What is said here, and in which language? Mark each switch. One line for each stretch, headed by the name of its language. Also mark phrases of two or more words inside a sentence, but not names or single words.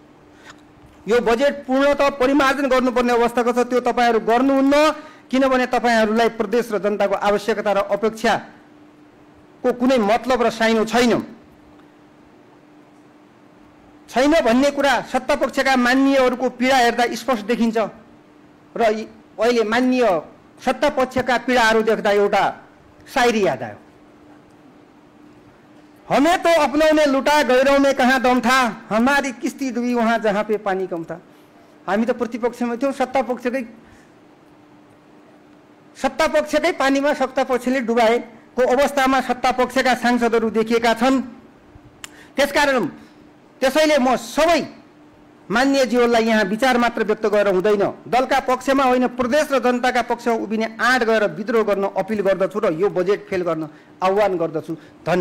Nepali: यो बजेट पूर्णतः परिमार्जन गर्नुपर्ने अवस्थाको छ, त्यो तपाईहरू गर्नुहुन्न, किनभने तपाईहरूलाई प्रदेश र जनताको आवश्यकता र अपेक्षाको कुनै मतलब र साइनो छैन भन्ने कुरा सत्तापक्षका मान्यहरूको पीडा हेर्दा स्पष्ट देखिन्छ। र अहिले मान्य सत्तापक्षका पीडाहरू देख्दा एउटा शायरी याद आयो।
Hindi: हमें तो अपनों ने लुटा, गैरों में कहाँ दम था, हमारी किस्ती डूबी वहां जहां पे पानी कम था।
Nepali: हामी त प्रतिपक्षमा थियौँ, सत्तापक्षकै पानीमा सत्तापक्षले डुबाएको अवस्थामा सत्तापक्षका सांसदहरू देखिएका छन्। त्यसैले म सबै मान्यज्यूहरूलाई यहाँ विचार मात्र व्यक्त गरेर हुँदैन, दलका पक्षमा होइन प्रदेश र जनताका पक्षमा उभिने आँट गरेर विद्रोह गर्न अपिल गर्दछु र यो बजेट फेल गर्न आह्वान गर्दछु।